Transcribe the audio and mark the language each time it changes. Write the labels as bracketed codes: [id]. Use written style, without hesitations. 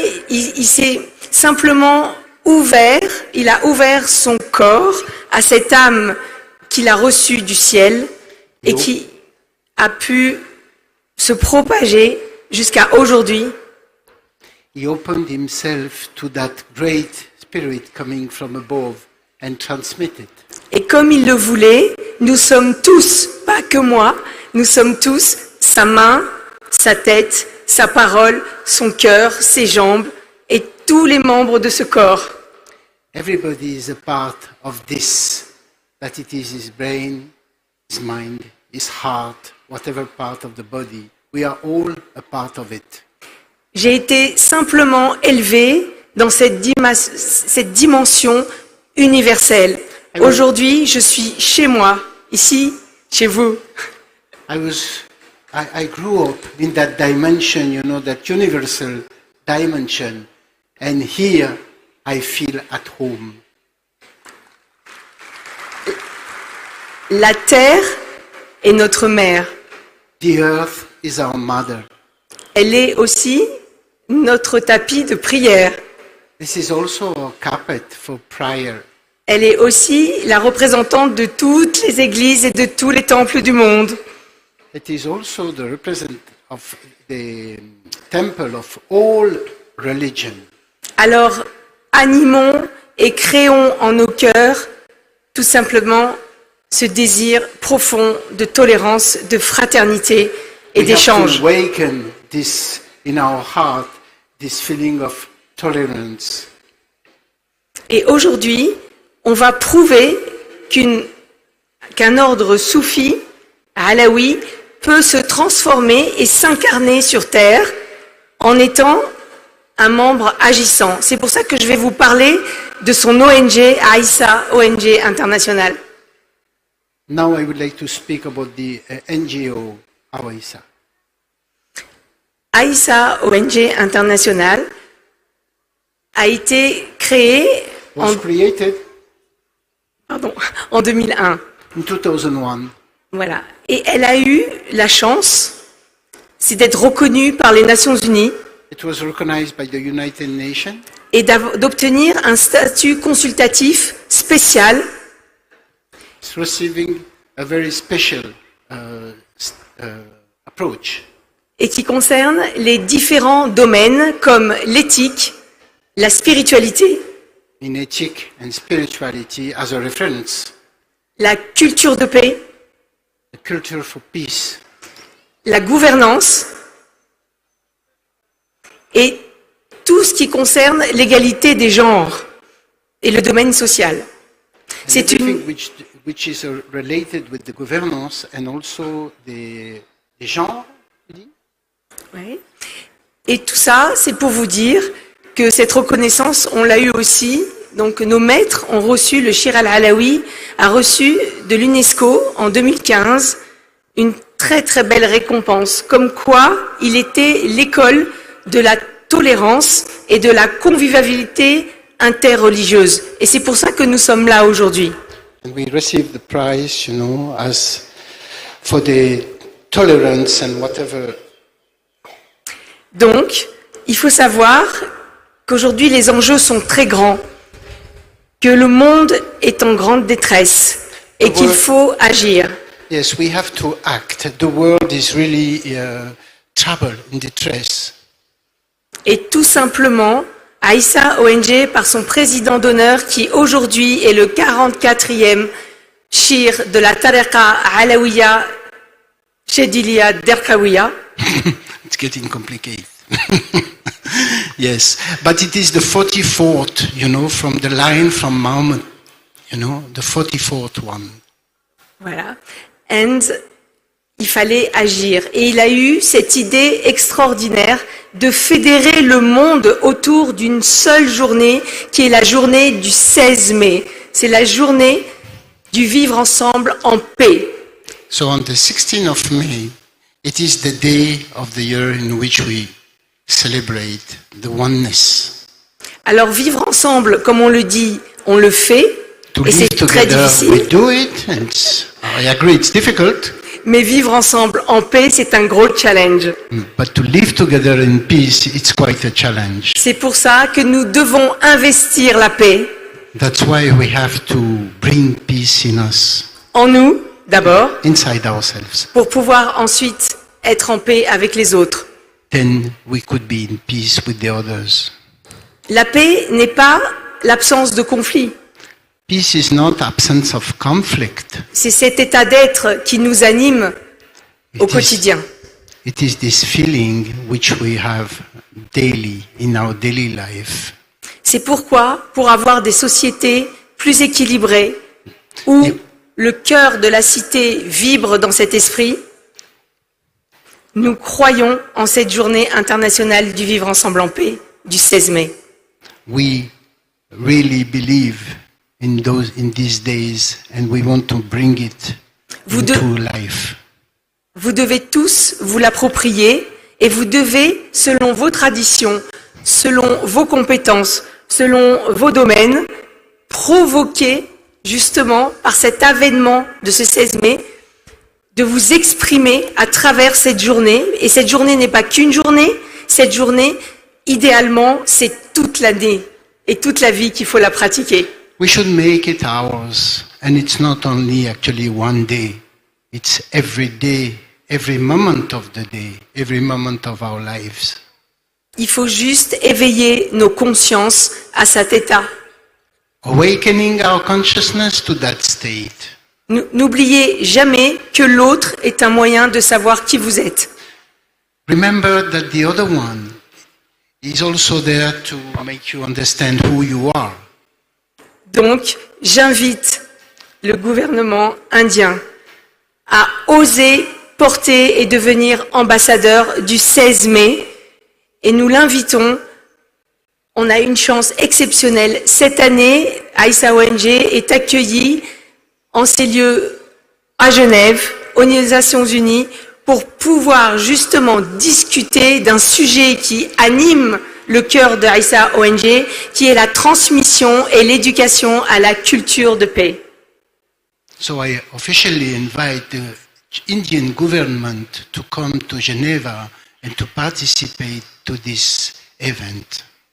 [fr] il s'est simplement ouvert, il a ouvert son corps à cette âme qu'il a reçue du ciel et qui a pu se propager jusqu'à aujourd'hui. [en] He opened himself to that great spirit coming from above and transmitted. [fr] Et comme il le voulait, nous sommes tous, pas que moi, nous sommes tous sa main, sa tête, sa parole, son cœur, ses jambes et tous les membres de ce corps. [en] Everybody is a part of this, that it is his brain, his mind, his heart, whatever part of the body. We are all a part of it. [fr] J'ai été simplement élevé dans cette dimension universelle. Aujourd'hui, je suis chez moi, ici, chez vous. [en] I grew up in that dimension, you know, that universal dimension, and here I feel at home. [fr] La terre est notre mère. [en] The earth is our mother. [fr] Elle est aussi notre tapis de prière. [en] This is also a carpet for prayer. [fr] Elle est aussi la représentante de toutes les églises et de tous les temples du monde. [en] It is also the representative of the temple of all religion. [fr] Alors, animons et créons en nos cœurs tout simplement ce désir profond de tolérance, de fraternité et d'échange. [en] We have to awaken this in our heart, this feeling of tolerance. [fr] Et aujourd'hui, on va prouver qu'un ordre soufi, alaoui, peut se transformer et s'incarner sur Terre en étant un membre agissant. C'est pour ça que je vais vous parler de son ONG, Aïssa, ONG internationale. [en] Now I would like to speak about the NGO, Aïssa. [fr] Aïssa, ONG internationale, a été créée en 2001. [en] In 2001. [fr] Voilà. Et elle a eu la chance, c'est d'être reconnue par les Nations Unies. [en] It was recognized by the United Nations. [fr] Et d'obtenir un statut consultatif spécial. [en] It's receiving a very special approach. [fr] Et qui concerne les différents domaines comme l'éthique, la spiritualité, [en] in ethic and spirituality as a reference. [fr] La culture de paix, [en] The culture for peace, [fr] la gouvernance et tout ce qui concerne l'égalité des genres et le domaine social. C'est une... [en] which is related with the governance and also the genre. [fr] Ouais. Et tout ça, c'est pour vous dire que cette reconnaissance, on l'a eu aussi. Donc nos maîtres ont reçu, le Shir al-Alawi a reçu de l'UNESCO en 2015 une très très belle récompense, comme quoi il était l'école de la tolérance et de la convivialité interreligieuse. Et c'est pour ça que nous sommes là aujourd'hui. [en] And we received the prize, you know, as for the tolerance and whatever. [fr] Donc, il faut savoir qu'aujourd'hui les enjeux sont très grands, que le monde est en grande détresse et qu'il faut agir. [en] Yes, we have to act. The world is really trouble, in distress. [fr] Et tout simplement, Aïssa ONG, par son président d'honneur, qui aujourd'hui est le 44e shir de la Tariqa Alawiya Shedilia Derkawiya. [en] It's getting complicated. Yes, but it is the 44th, you know, from the line from Muhammad, you know, the 44th one. [fr] Voilà. [en] And [fr] il fallait agir. Et il a eu cette idée extraordinaire de fédérer le monde autour d'une seule journée, qui est la journée du 16 mai. C'est la journée du vivre ensemble en paix. So on the 16th of May, it is the day of the year in which we celebrate the oneness. Alors vivre ensemble, comme on le dit, on le fait, [en] To [fr] et [en] live [fr] c'est très [en] together, [fr] difficile. [en] we do it, and I agree, it's difficult. [fr] Mais vivre ensemble en paix, c'est un gros challenge. [en] But to live together in peace, it's quite a challenge. [fr] C'est pour ça que nous devons investir la paix [en] That's why we have to bring peace in us, [fr] en nous, d'abord, [en] inside ourselves. [fr] pour pouvoir ensuite être en paix avec les autres. [en] Then we could be in peace with the others. [fr] La paix n'est pas l'absence de conflit. [en] Peace is not absence of conflict. [fr] C'est cet état d'être qui nous anime au quotidien. [en] It is this feeling which we have daily in our daily life. [fr] C'est pourquoi, pour avoir des sociétés plus équilibrées, où le cœur de la cité vibre dans cet esprit, nous croyons en cette journée internationale du vivre ensemble en paix du 16 mai. [en] We really believe in these days, and we want to bring it into life. [fr] Vous devez tous vous l'approprier et vous devez, selon vos traditions, selon vos compétences, selon vos domaines, provoquer justement par cet avènement de ce 16 mai, de vous exprimer à travers cette journée. Et cette journée n'est pas qu'une journée, cette journée, idéalement, c'est toute l'année et toute la vie qu'il faut la pratiquer. [en] We should make it ours, and it's not only actually one day, it's every day, every moment of the day, every moment of our lives. [fr] Il faut juste éveiller nos consciences à cet état. [en] Awakening our consciousness to that state. [fr] N'oubliez jamais que l'autre est un moyen de savoir qui vous êtes. [en] Remember that the other one is also there to make you understand who you are. [fr] Donc, j'invite le gouvernement indien à oser porter et devenir ambassadeur du 16 mai. Et nous l'invitons. On a une chance exceptionnelle. Cette année, Aïssa ONG est accueillie en ces lieux à Genève, aux Nations Unies, pour pouvoir justement discuter d'un sujet qui anime le cœur de Aïssa ONG, qui est la transmission et l'éducation à la culture de paix. [en] So I officially invite the Indian government to come to Geneva and to participate to this event.